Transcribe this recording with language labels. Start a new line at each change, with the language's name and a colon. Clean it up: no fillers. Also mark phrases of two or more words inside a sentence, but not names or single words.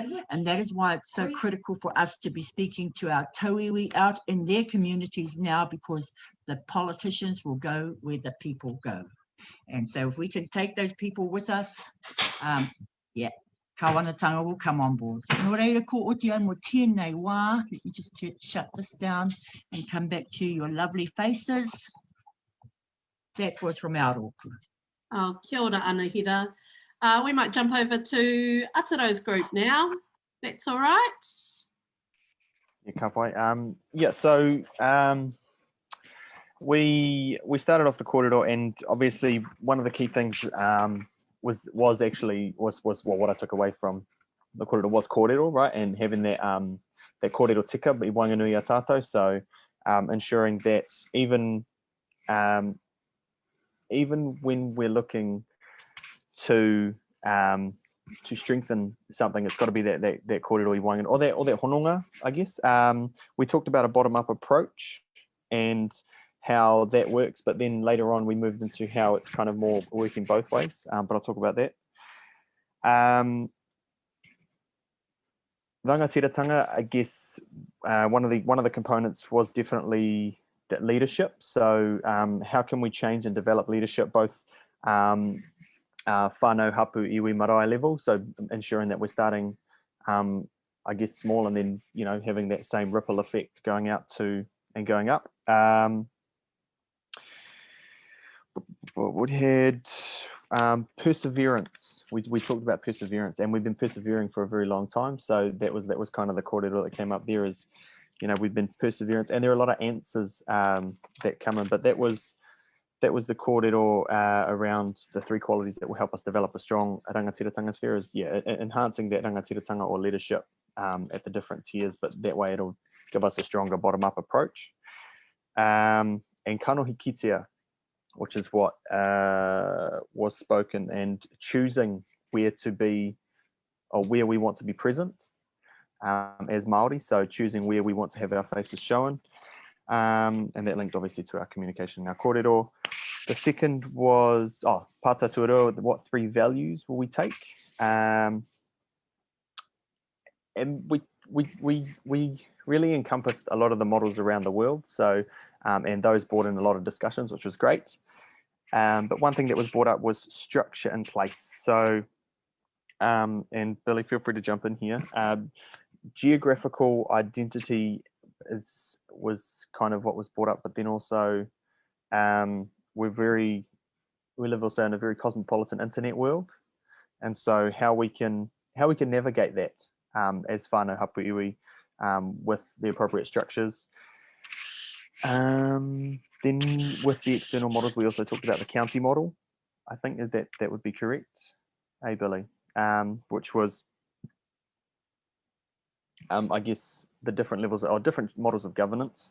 English: And that is why it's so critical for us to be speaking to our tauiwi out in their communities now, because the politicians will go where the people go. And so if we can take those people with us, Kawanatanga will come on board.
Māori: Nō reira ko oti au mo tēnei wā.
English: Let me just shut this down and come back to your lovely faces. That was from our rōpū.
Māori: Oh, kia ora Anahira.
English: We might jump over to Ataro's group now. That's all right. Yeah,
Māori: ka pai.
English: So we started off the kōrero, and obviously one of the key things was what I took away from the kōrero was kōrero, right? And having that
Māori: kōrero tika, i wanganui a tātou.
English: So ensuring that even when we're looking to strengthen something, it's got to be that
Māori: kōrero i wanganui,
English: or that hononga, I guess. We talked about a bottom-up approach and how that works, but then later on we moved into how it's kind of more working both ways, but I'll talk about that. Rangatiratanga, I guess one of the components was definitely that leadership. So how can we change and develop leadership both
Māori: whanau, hapu, iwi, marae
English: level, so ensuring that we're starting I guess small, and then having that same ripple effect going out to and going up. We had perseverance. We talked about perseverance, and we've been persevering for a very long time. So that was kind of the kōrero that came up there. Is we've been perseverance, and there are a lot of answers that come in, but that was the kōrero around the three qualities that will help us develop a strong rangatiratanga sphere. Is enhancing that rangatiratanga or leadership at the different tiers, but that way it'll give us a stronger bottom-up approach. And
Māori: kanohi kitea,
English: which is what was spoken, and choosing where to be or where we want to be present as Māori. So choosing where we want to have our faces shown. And that linked obviously to our communication, our kōrero. The second was,
Māori: pāta tuarua,
English: what three values will we take? And we really encompassed a lot of the models around the world. So, and those brought in a lot of discussions, which was great. But one thing that was brought up was structure in place. So, and Billy, feel free to jump in here. Geographical identity was kind of what was brought up, but then also we live also in a very cosmopolitan internet world, and so how we can navigate that as
Māori: whanau hapu iwi
English: with the appropriate structures. Then with the external models, we also talked about the county model. I think that would be correct. Hey, Billy, which was, I guess, the different levels or different models of governance.